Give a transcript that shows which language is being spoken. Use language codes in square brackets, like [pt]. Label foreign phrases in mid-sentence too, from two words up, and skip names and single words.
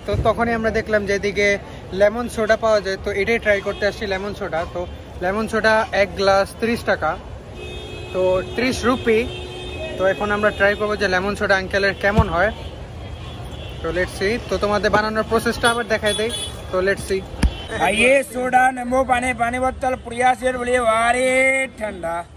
[bn] তো তখনই আমরা দেখলাম যে এদিকে [en] lemon soda [bn] পাওয়া যায়। তো এটাই ট্রাই করতে আসছি, [en] lemon soda. [bn] তো [en] lemon soda [bn] এক গ্লাস 30 টাকা, তো 30 রুপি। তো এখন আমরা ট্রাই করবো যে [en] lemon soda [bn] আঙ্কেলের কেমন হয়। [en] তো let's see. [bn] তো তোমাদের বানানোর প্রসেসটা আবার দেখাই দেই। [en] তো let's see. [hi] आइए सोडा, नींबू पानी, पानी बोतल, प्रिया से बोलिए वारे ठंडा।